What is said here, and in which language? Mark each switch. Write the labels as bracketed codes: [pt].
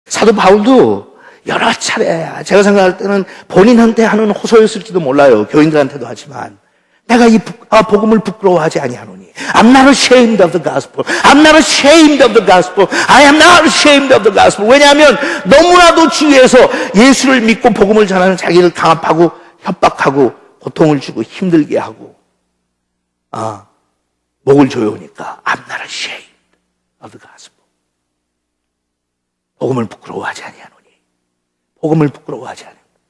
[ko] 사도 바울도 여러 차례 제가 생각할 때는 본인한테 하는 호소였을지도 몰라요. 교인들한테도 하지만 내가 이 복음을 부끄러워하지 아니하노니 [en] I'm not ashamed of the gospel. I'm not ashamed of the gospel. I am not ashamed of the gospel. [ko] 왜냐하면 너무나도 주위에서 예수를 믿고 복음을 전하는 자기를 강압하고 협박하고 고통을 주고 힘들게 하고 목을 조여오니까 [en] I'm not ashamed of the gospel. [ko] 복음을 부끄러워하지 아니하노니. 복음을 부끄러워하지 않아요.